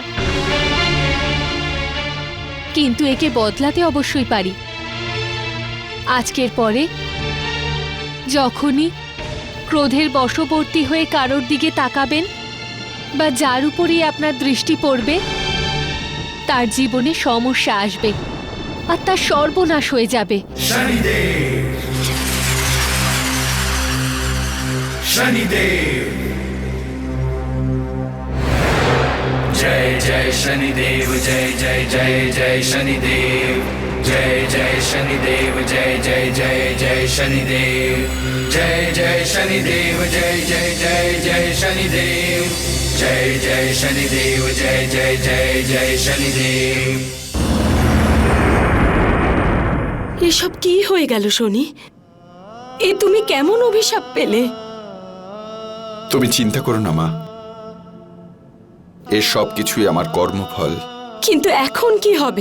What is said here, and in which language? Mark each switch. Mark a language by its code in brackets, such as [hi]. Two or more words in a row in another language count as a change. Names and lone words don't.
[bn] কিন্তু একে বদলাতে অবশ্যই পারি। আজকের পরে যখনই ক্রোধের বশবর্তী হয়ে কারোর দিকে তাকাবেন বা যার উপরই আপনার দৃষ্টি পড়বে, তার জীবনে সমস্যা আসবে আর তার সর্বনাশ হয়ে যাবে। [hi] जय जय शनिदेव जय जय जय जय शनिदेव जय जय शनिदेव जय जय जय जय शनिदेव जय जय शनिदेव जय जय जय जय शनिदेव जय जय शनिदेव जय जय जय जय शनिदेव। [bn] এসব কি হয়ে গেল শনি? এ তুমি কেমন অভিশাপ পেলে? তুমি চিন্তা করো না মা, এর সব কিছুই আমার কর্মফল। কিন্তু এখন কি হবে?